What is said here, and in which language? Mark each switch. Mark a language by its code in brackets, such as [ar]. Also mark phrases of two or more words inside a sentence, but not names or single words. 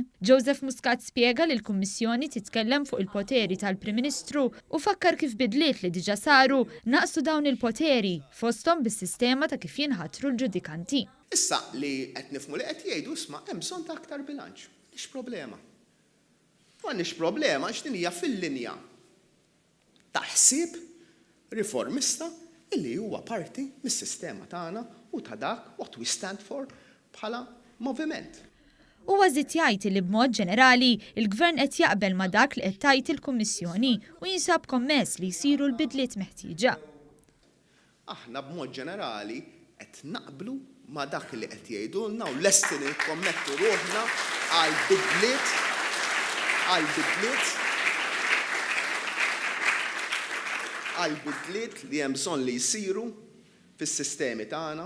[mt] Joseph Muscat spjega li l-Kummissjoni titkellem fuq il-poteri tal-Prim Ministru u fakkar kif bidliet li diġà saru naqsu dawn il-poteri fosthom bis-sistema ta' kif jinħatru l-ġudikanti. Issa li qed nifhmu li qed jgħidu isma' hemm bżonn ta' aktar bilanċ. M'għandix problema. M'għandix problema għax din hija fil-linja ta' ħsieb riformista illi huwa parti mis-sistema tagħna u ta' dak [en] what we stand for [mt] bħala moviment. Huwa żied jgħid li b'mod ġenerali il-Gvern qed jaqbel ma' dak li qed tgħid il-Kummissjoni u jinsab kommess li jsiru l-bidliet meħtieġa. Aħna b'mod ġenerali qed naqblu ma' dak li qed jgħidulna u lesti nikkommettu ruħna għal bidliet li hemm bżonn li jsiru fis-sistemi tagħna.